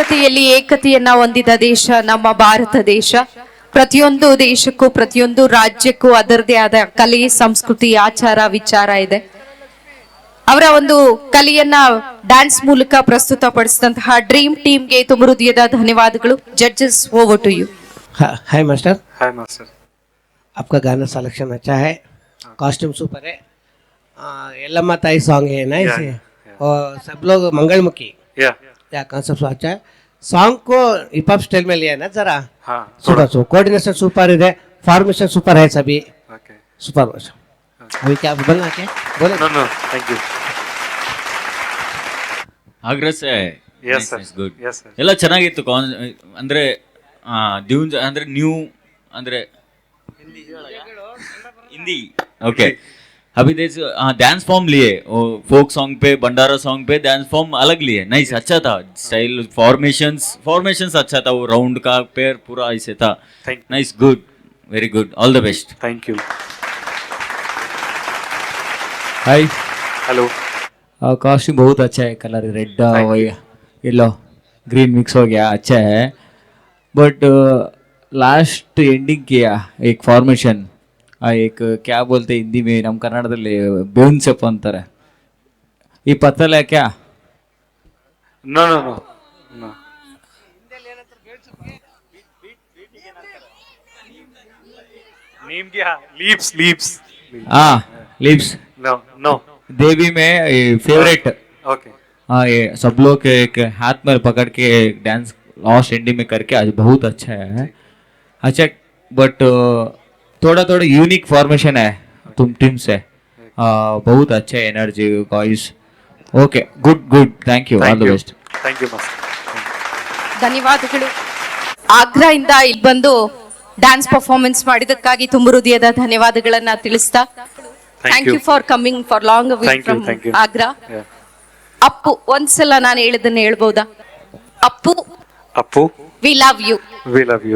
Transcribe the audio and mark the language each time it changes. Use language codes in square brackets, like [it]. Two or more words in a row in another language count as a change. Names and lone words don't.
[kn] ರೀತಿಯಲ್ಲಿ ಏಕತೆಯನ್ನ ಹೊಂದಿದ ದೇಶ ನಮ್ಮ ಭಾರತ ದೇಶ. ಪ್ರತಿಯೊಂದು ದೇಶಕ್ಕೂ ಪ್ರತಿಯೊಂದು ರಾಜ್ಯಕ್ಕೂ ಅದರದೇ ಆದ ಕಲೆ, ಸಂಸ್ಕೃತಿ, ಆಚಾರ, ವಿಚಾರ ಇದೆ. ಅವರ ಒಂದು ಕಲೆಯನ್ನ ಡ್ಯಾನ್ಸ್ ಮೂಲಕ ಪ್ರಸ್ತುತಪಡಿಸಿದಂತಹ [en] dream team [kn] ತುಂಬ ಹೃದಯದ ಧನ್ಯವಾದಗಳು. [en] Judges, over to you. Hi master. Hi master. [hi] आपका गाना सिलेक्शन अच्छा है, [en] costume super [hi] है, यल्लम्मा ताई सॉन्ग है नाइस है, और सब लोग मंगलमुखी या कॉन्सेप्ट अच्छा है. सॉन्ग को [en] hip hop style [hi] में लिया है ना जरा. हाँ, [en] super coordination super है, formation super है, सभी सुपर. [hi] अभी क्या बोलना क्या बोले? [en] No thank you. [hi] ಆಗ್ರಸೆ [en] Yes, sir. ಗುಡ್. Yes, sir. [kn] ಎಲ್ಲ ಚೆನ್ನಾಗಿತ್ತು. ಅಂದ್ರೆ ಡ್ಯೂನ್ಸ್ ಅಂದ್ರೆ ನ್ಯೂ ಅಂದ್ರೆ हिंदी ओके. [hi] अभी [en] dance form [hi] लिए, [en] folk song [hi] पे, भंडारा सॉन्ग पे [en] dance form [hi] अलग लिए. नाइस, अच्छा था स्टाइल, फॉर्मेशंस अच्छा था. वो राउंड का पैर पूरा ऐसे था. [en] Nice, good, very good, all the best. Thank you. हाय, हेलो. [hi] कॉस्ट्यूम बहुत अच्छा है, [en] colour red yellow green mix [hi] हो गया, अच्छा है. [en] but last ending [hi] किया एक फॉर्मेशन, एक क्या बोलते हिंदी में, [kn] ನಮ್ಮ ಕನ್ನಡದಲ್ಲಿ ಬೇವಿನ ಸೊಪ್ಪು ಅಂತಾರೆ. ಈ ಪತ್ತಲ क्या? [en] no no no no. [hi] नीम क्या? [en] लीव्स. [hi] हाँ, लीव्स. [en] no no. [hi] देवी में फेवरेट. [en] ओके. [hi] हाँ, ये सब लोग एक हाथ में पकड़ के [en] dance last ending [hi] में करके आज बहुत अच्छा है. अच्छा, बट थोड़ा [en] unique formation [hi] है तुम टीम से. बहुत अच्छा [en] energy guys. Okay, good, thank you, all the best. Thank you master. [kn] ಧನ್ಯವಾದಗಳು. ಆಗ್ರಾ ಇಂದ ಇಲ್ಲಿ ಬಂದು [en] dance performance [kn] ಮಾಡಿದಕ್ಕಾಗಿ ತುಂಬ ಹೃದಯದ ಧನ್ಯವಾದಗಳನ್ನ ತಿಳಿಸ್ತಾ, [en] Thank you for coming for long away from Agra. [kn] ಅಪ್ಪು, ಒಂದ್ಸಲ ನಾನು ಹೇಳಿದ್ದನ್ನ ಹೇಳ್ಬೋದಾ? [en] Appu, we love you.